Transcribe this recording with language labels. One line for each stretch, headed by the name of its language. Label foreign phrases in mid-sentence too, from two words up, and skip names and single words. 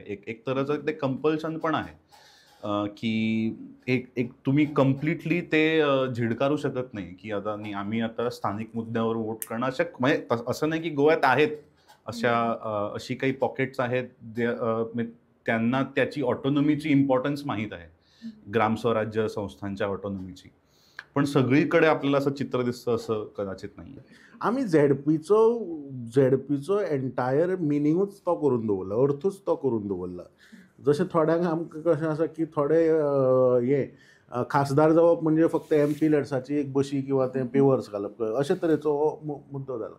Marathi: एक तऱ्हेचं ते कंपल्शन पण आहे की एक तुम्ही कम्प्लिटली ते झिडकारू शकत नाही की आता आम्ही आता स्थानिक मुद्द्यावर वोट करणार. म्हणजे असं नाही की गोव्यात आहेत अशी काही पॉकेट्स आहेत त्यांना त्याची ऑटोनॉमीची इम्पॉर्टन्स माहीत आहे, ग्रामस्वराज्य संस्थांच्या ऑटोनॉमीची. पण सगळीकडे आपल्याला असं चित्र दिसतं असं कदाचित नाही.
Konkani: आमी झेडपीचो एंटायर मिनिंगूच तो करून दवरला, अर्थूच तो करून दवरला. जशें थोड्यांक आमकां कशें आसा की थोडे खासदार जावप म्हणजे फक्त MP लॅड्साची एक बशी किंवा ते पेवर्स घालप अशे तरेचो हो मुद्दो जाला.